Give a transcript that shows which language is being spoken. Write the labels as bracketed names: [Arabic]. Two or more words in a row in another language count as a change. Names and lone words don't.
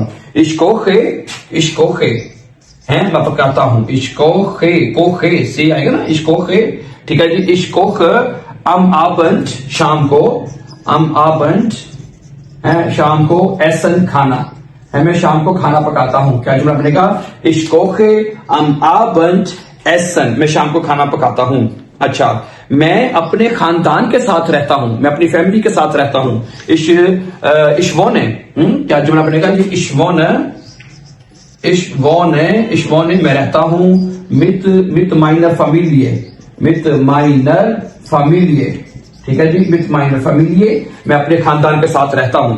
[German] Ich koche, [Hindi] है, मैं पकाता हूं। [German] Ich koche [Hindi] से आएगा ना, [German] Ich koche, [Hindi] ठीक है जी। [German] Ich koch am Abend, [Hindi] शाम को, [German] am Abend, [Hindi] है, शाम को, essen, खाना, है, मैं शाम को खाना पकाता हूं। क्या जुमला बनेगा? [German] Ich koche am Abend essen, [Hindi] मैं शाम को खाना पकाता हूं। अच्छा, मैं अपने खानदान के साथ रहता हूं, मैं अपनी फैमिली के साथ रहता हूं। [German] Ich wohne, [Hindi] क्या जुमला बनेगा जी? [German] Ich wohne, [Hindi] मैं रहता हूं। [German] mit meiner Familie, [Hindi] ठीक है जी, [German] mit meiner Familie, [Hindi] मैं अपने खानदान के साथ रहता हूं।